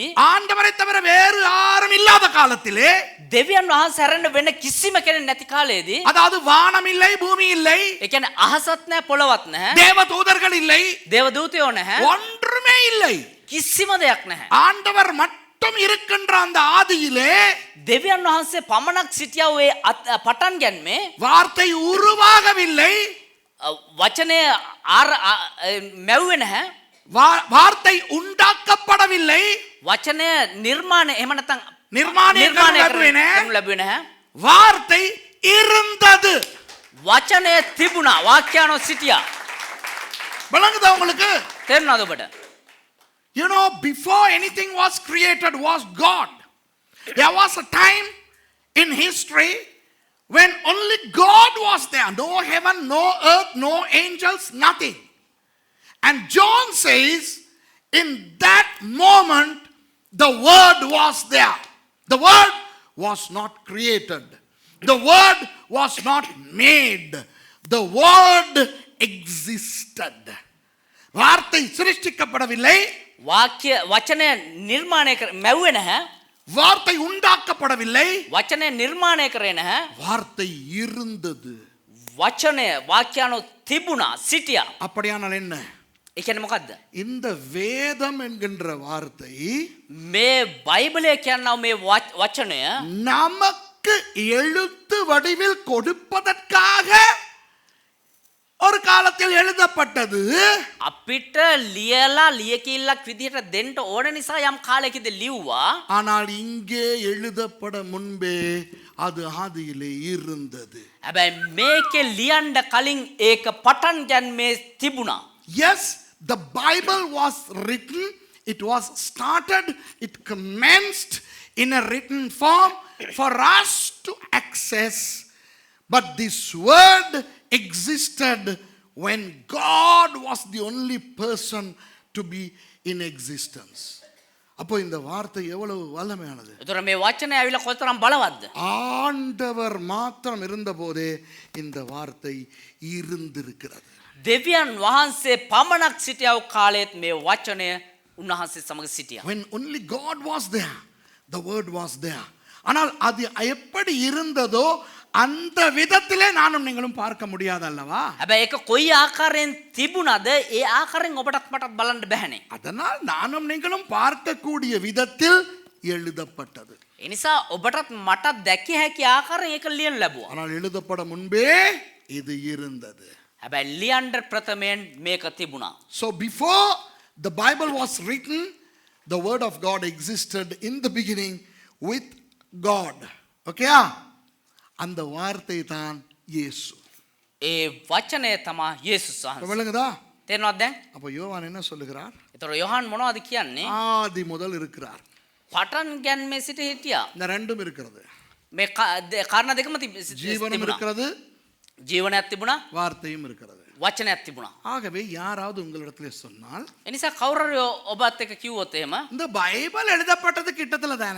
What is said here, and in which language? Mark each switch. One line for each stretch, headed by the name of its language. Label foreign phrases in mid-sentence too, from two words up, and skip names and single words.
Tamil: ஆண்டவரை தவிர வேறு யாரும் இல்லாத காலத்திலே,
Sinhala: දෙවියන් වහන්සේ හැරෙන්න වෙන කිසිම කෙනෙක් නැති කාලයේදී
Tamil: அதாவது வானம் இல்லை, பூமி இல்லை,
Sinhala: ඒ කියන්නේ අහසත් නැහැ පොළවත් නැහැ
Tamil: தேவ தூதர்கள் இல்லை,
Sinhala: දේවදූතයෝ නැහැ
Tamil: ஒன்றுமே இல்லை.
Sinhala: කිසිම දෙයක් නැහැ.
Tamil: ஆண்டவர் மட்டும் இருக்கின்ற அந்த ஆதியிலே
Sinhala: දෙවියන් වහන්සේ පමණක් සිටියා ඔය පටන් ගැනීමේ
Tamil: வார்த்தை உருவாகவில்லை,
Sinhala: වචනය මැව්වේ නැහැ.
Tamil: வார்த்தை உண்டாக்கப்படவில்லை,
Sinhala: වචනය නිර්මාණය එහෙම නැත්නම්
Tamil: நிர்மாணம்
Sinhala: කරනු ලැබුවේ නැහැ.
Tamil: வார்த்தை இருந்தது.
Sinhala: වචනය තිබුණා වාක්‍යano සිටියා.
Tamil: விளங்குதா உங்களுக்கு?
Sinhala: තේරුණාද ඔබට?
English: You know, before anything was created was God. There was a time in history when only God was there. No heaven, no earth, no angels, nothing. And John says, in that moment, the Word was there. The Word was not created. The Word was not made. The Word existed.
Tamil: வார்த்தை சிருஷ்டிக்கப்படவில்லை,
Sinhala: වාක්‍ය වචනය නිර්මාණය මැව්වේ නැහැ.
Tamil: வார்த்தை உண்டாக்கப்படவில்லை,
Sinhala: වචනය නිර්මාණය කරේ නැහැ.
Tamil: வார்த்தை இருந்தது.
Sinhala: වචනය වාක්‍යano තිබුණා සිටියා.
Tamil: அப்படியானால் என்ன?
Sinhala: ඒ කියන්නේ මොකද්ද?
Tamil: இந்த வேதம் என்கின்ற வார்த்தை
Sinhala: මේ බයිබලය කියනවා මේ වචනය
Tamil: நமக்கு எழுத்து வடிவில் கொடுப்பதற்காக ஒரு காலத்தில் எழுதப்பட்டது.
Sinhala: අපිට ලියලා ලියකිල්ලක් විදිහට දෙන්න ඕන නිසා යම් කාලයකදී ලිව්වා.
Tamil: ஆனால் இங்கே எழுதப்பட முன்பே அது ஆதியிலே இருந்தது.
Sinhala: හැබැයි මේකේ ලියන්න කලින් ඒක පටන් ගැනීමේ තිබුණා.
English: Yes, the Bible was written, it was started, it commenced in a written form for us to access. But this word existed when God was the only person to be in existence.
Tamil: அப்போ இந்த வார்த்தை எவ்வளவு வல்லமையானது.
Sinhala: ඒතර මේ වචනය ඇවිල්ලා කොතරම් බලවත්ද?
Tamil: ஆண்டவர் மாத்திரம் இருந்தபோதே இந்த வார்த்தை இருந்திருக்கிறது.
Sinhala: දෙවියන් වහන්සේ පමණක් සිටියව කාලයේත් මේ වචනය උන්වහන්සේ සමග සිටියා.
English: When only God was there, the word was there.
Tamil: ஆனால் அது எப்படி இருந்ததோ அந்த விதத்திலே நானும் நீங்களும் பார்க்க முடியாது அல்லவா?
Sinhala: හැබැයි ඒක කොයි ආකාරයෙන් තිබුණාද ඒ ආකාරයෙන් ඔබටත් මටත් බලන්න බැහැනේ.
Tamil: அதனால் நானும் நீங்களும் பார்க்கக்கூடிய விதத்தில் எழுதப்பட்டது.
Sinhala: ඒ නිසා ඔබටත් මටත් දැකිය හැකි ආකාරයෙන් ඒක ලියන්න ලැබුවා.
Tamil: ஆனால் எழுதப்பட முன்பே இது இருந்தது.
Sinhala: හැබැයි ලියන්න ප්‍රථමයෙන් මේක තිබුණා.
English: So before the Bible was written, the word of God existed in the beginning with God.
Tamil: Okay? அந்த வார்த்தை தான் இயேசு.
Sinhala: ඒ වචනය තමයි යේසුස් වහන්සේ.
Tamil: விளங்குதா?
Sinhala: තේරෙනවද දැන්?
Tamil: அப்ப யோவான் என்ன சொல்லுகிறார்?
Sinhala: ඒතර යොහන් මොනවද කියන්නේ?
Tamil: ஆதி முதல் இருக்கிறார்.
Sinhala: පටන් ගැනීමේ සිට හිටියා.
Tamil: இந்த ரெண்டும் இருக்கிறது.
Sinhala: මේ කාරණා දෙකම
Tamil: ஜீவனும்
Sinhala: තිබුණා.
Tamil: இருக்கிறது,
Sinhala: ජීවනයක් තිබුණා,
Tamil: வார்த்தையும் இருக்கிறது.
Sinhala: වචනයක් තිබුණා.
Tamil: ஆகவே யாராவது உங்களிடத்திலே சொன்னால்
Sinhala: ඒ නිසා කවුරු ඔබත් එක්ක කිව්වොත් එහෙම
Tamil: இந்த பைபிள் எழுதப்பட்டது கிட்டத்துல தானே?